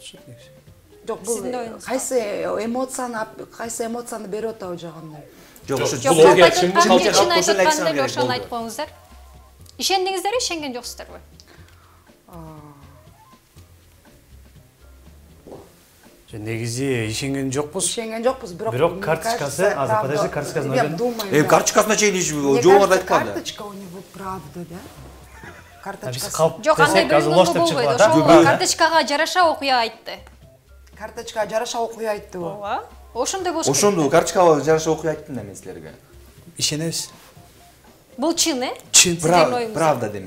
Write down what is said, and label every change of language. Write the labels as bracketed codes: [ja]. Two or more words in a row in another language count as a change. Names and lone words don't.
[ky] Жок, бул кайсы эмоцияны берип атабы жагандай. Жок, ошо чын айтканда ошону айтып коюңуздар. Ишендиңиздерби, ишенген жоксуздарбы? Негизи ишенген жокпуз. Ишенген жокпуз, Бирок карточкасы, азыр подожди, карточкасын [ru] Я [ky] ойдон. [ru] думаю. [ky] Карточкасына чейин жоолорду айткан да. [ru] Карточка у него правда, да? [ky] Биз Карточкасы. калп Жок, андай десек, азыр бөлүнгөнгө лош деп болбойт. чыгып атат. Ошол карточкага жараша окуя айтты. Карточка жараша окуя айтты бу. Ооба. Ошондой болуш керек. Ошондо карточкага жараша окуй айттым да мен силерге. Ишенебиз. Бул чын, Чын. Правда демек.